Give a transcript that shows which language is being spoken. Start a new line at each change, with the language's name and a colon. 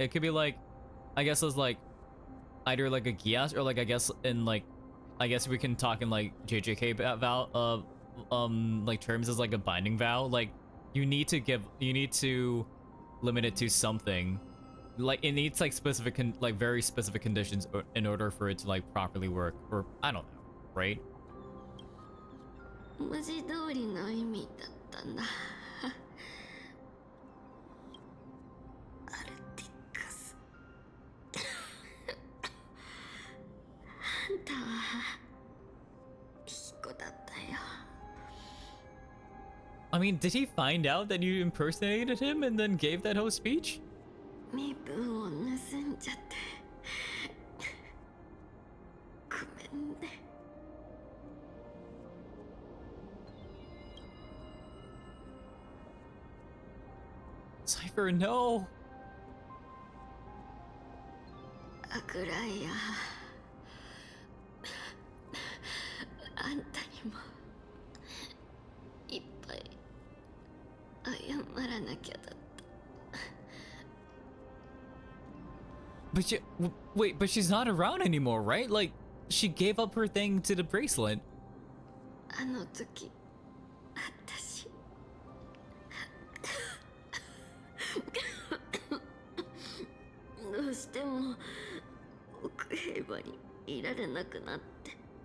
English: It could be like, I guess it's like either like a Gias, or like I guess we can talk in like JJK vow like terms as like a binding vow. Like you need to limit it to something. Like it needs like very specific conditions in order for it to like properly work, or I don't know, right?
Japanese: 文字通りの意味だったんだ。アルティカス。あんたはいい子だったよ。
English: I mean, did he find out that you impersonated him and then gave that whole speech?
Japanese: 身分を盗んじゃって。ごめんね。
English: Cypher, no!
Japanese: アクライア、あんたにもいっぱい謝らなきゃだった。
English: But wait, but she's not around anymore, right? Like, she gave up her thing to the bracelet.
Japanese: あの時私どうしても奥平場にいられなくなって。